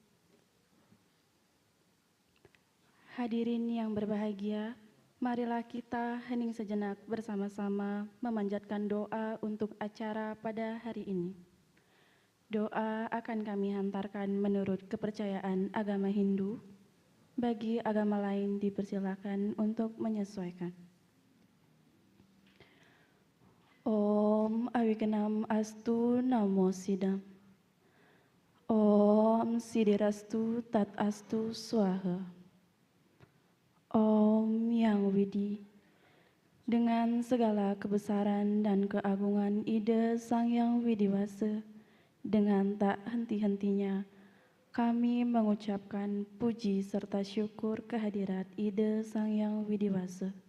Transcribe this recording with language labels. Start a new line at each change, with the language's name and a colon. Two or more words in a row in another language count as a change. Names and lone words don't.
Indonesian: Hadirin yang berbahagia, marilah kita hening sejenak bersama-sama memanjatkan doa untuk acara pada hari ini. Doa akan kami hantarkan menurut kepercayaan agama Hindu. Bagi agama lain dipersilakan untuk menyesuaikan.
Sanskrit: Om Awikanam Astu Namo Sidam. Om Sidirastu Tat Astu Swaha.
Indonesian: Om Yang Widi. Dengan segala kebesaran dan keagungan ide Sang Yang Widiwasa, dengan tak henti-hentinya, kami mengucapkan puji serta syukur kehadirat ide Sang Yang Widiwasa.